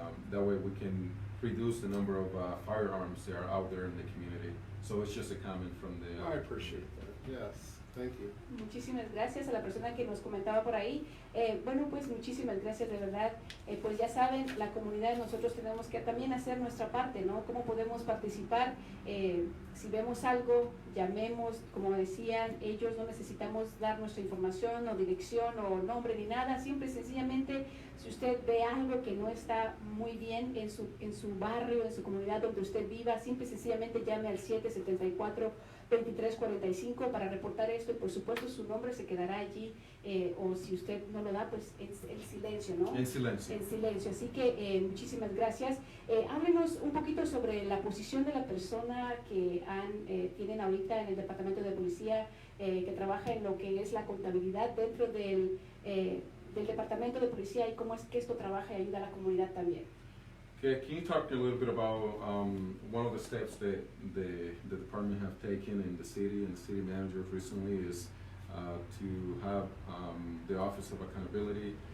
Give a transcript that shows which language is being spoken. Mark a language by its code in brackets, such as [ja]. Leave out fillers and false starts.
[en] That way we can reduce the number of firearms that are out there in the community. So it's just a comment from the... I appreciate that, yes. Thank you. [es] Muchísimas gracias a la persona que nos comentaba por ahí. Bueno, pues muchísimas gracias de verdad. Pues ya saben, la comunidad, nosotros tenemos que también hacer nuestra parte, ¿no? ¿Cómo podemos participar? Si vemos algo, llamemos, como decían, ellos no necesitamos dar nuestra información o dirección o nombre ni nada, siempre sencillamente si usted ve algo que no está muy bien en su barrio, en su comunidad donde usted viva, simple y sencillamente llame al 774-2345 para reportar esto y por supuesto su nombre se quedará allí o si usted no lo da, pues en silencio, ¿no? En silencio. En silencio. Así que muchísimas gracias. Háblenos un poquito sobre la posición de la persona que tienen ahorita en el Departamento de Policía que trabaja en lo que es la contabilidad dentro del Departamento de Policía y cómo es que esto trabaja y ayuda a la comunidad también. [en] Okay, can you talk a little bit about one of the steps that the department have taken in the city and the city manager recently is to have the Office of Accountability.